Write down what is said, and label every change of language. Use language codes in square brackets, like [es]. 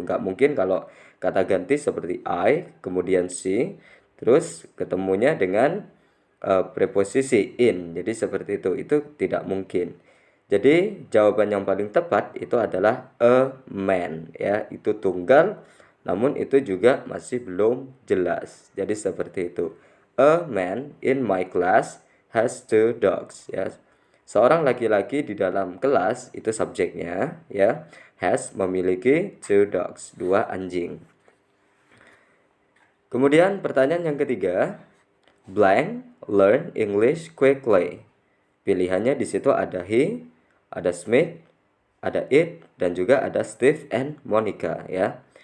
[id] Nggak mungkin kalau kata ganti seperti I, kemudian she, terus ketemunya dengan preposisi in. Jadi seperti itu. Itu tidak mungkin. Jadi jawaban yang paling tepat itu adalah a man ya, itu tunggal namun itu juga masih belum jelas. Jadi seperti itu. [en] A man in my class has 2 dogs ya. [id] Seorang laki-laki di dalam kelas itu subjeknya ya, has memiliki [en] 2 dogs, [id] 2 anjing. Kemudian pertanyaan yang ketiga, [en] blank learn English quickly. [id] Pilihannya di situ ada he, ada Smith, ada it, dan juga ada Steve and Monica ya.